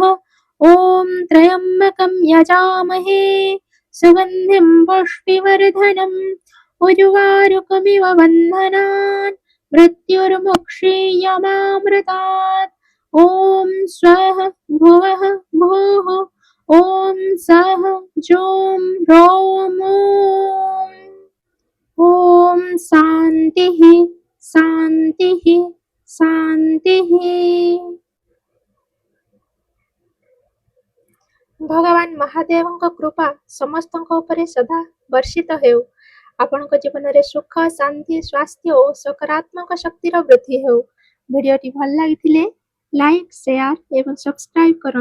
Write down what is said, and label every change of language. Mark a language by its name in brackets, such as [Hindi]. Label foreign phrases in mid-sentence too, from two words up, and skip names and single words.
[Sanskrit] ॐ त्र्यम्बकं यजामहे सुगन्धिं पुष्टिवर्धनम् उर्वारुकमिव बन्धनान् मृत्युर्मुक्षीयमामृतात्। ॐ स्वः भुवः भूः। ॐ सः जों रौं ॐ। ॐ शान्तिः शान्तिः शान्तिः। [Odia] ଭଗବାନ ମହାଦେବଙ୍କ କୃପା ସମସ୍ତଙ୍କ ଉପରେ ସଦା ବର୍ଷିତ ହେଉ। ଆପଣଙ୍କ ଜୀବନରେ ସୁଖ, ଶାନ୍ତି, ସ୍ୱାସ୍ଥ୍ୟ ଓ ସକାରାତ୍ମକ ଶକ୍ତିର ବୃଦ୍ଧି ହେଉ। ଭିଡ଼ିଓଟି ଭଲ ଲାଗିଥିଲେ ଲାଇକ୍, ସେୟାର ଏବଂ ସବସ୍କ୍ରାଇବ୍ କରନ୍ତୁ।